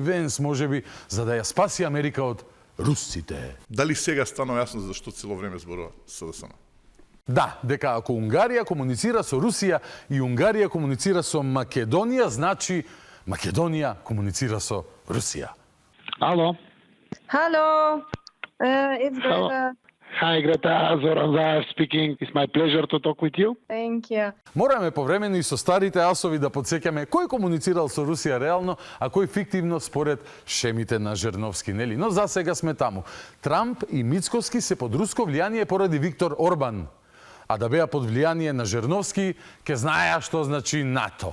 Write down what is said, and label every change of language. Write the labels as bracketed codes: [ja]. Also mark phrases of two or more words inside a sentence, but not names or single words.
[mk] Венс, можеби, за да ја спаси Америка од русците. Дали сега станува јасно зашто цело време зборува СДСМ? Да, дека ако Унгарија комуницира со Русија и Унгарија комуницира со Македонија, значи Македонија комуницира со Русија. Ало. [en] Hello, it's Hello. Greta. Hi, Greta. Zoran Zaev speaking. It's my pleasure to talk with you. Thank you. [mk] Мораме повремено и со старите асови да подсеќаме кој комуницирал со Русија реално, а кој фиктивно според шемите на Жерновски, нели? Но за сега сме таму. Трамп и Мицкоски се под руско влијание поради Виктор Орбан. А да беа под влијание на Жерновски, ке знаеа што значи НАТО.